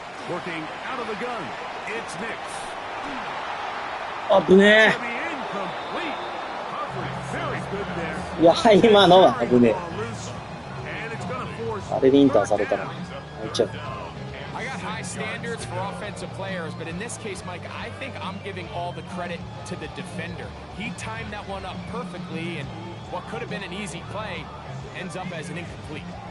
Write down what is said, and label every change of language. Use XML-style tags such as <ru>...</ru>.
<en>Working out of the gun, it's Nick's.</en> <ja>危ね</ja> <en>To be incomplete. Coverage very good there.</en> <ja>え。いや、今のは危ね</ja> <en>Ball loose, and it's gonna force</en> <ja>え。あれでインターされたら、泣いちゃう。</ja> <en>I got high standards for offensive players, but in this case, Mike, I think I'm giving all the credit to the defender. He timed that one up perfectly, and what could have been an easy play ends up as an incomplete.</en>